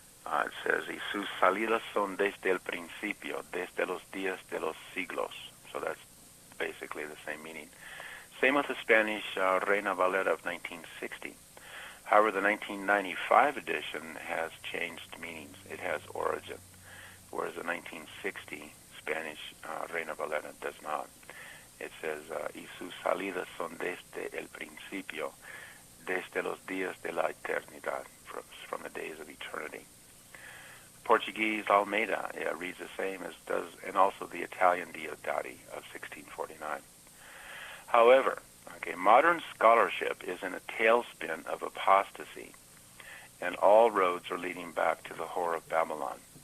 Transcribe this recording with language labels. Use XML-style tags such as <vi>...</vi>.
<en>It says,</en> <es>"Y sus salidas son desde el principio, desde los días de los siglos."</es> <en>So that's basically the same meaning. Same with the Spanish Reina Valera of 1960. However, the 1995 edition has changed meanings. It has origin, whereas the 1960 Spanish Reina Valera does not. It says,</en> <es>"Y sus salidas son desde el principio, desde los días de la eternidad,"</es> <en>from the days of eternity. Portuguese Almeida reads the same as does, and also the Italian Diodati of 1649. However, modern scholarship is in a tailspin of apostasy, and all roads are leading back to the whore of Babylon.</en>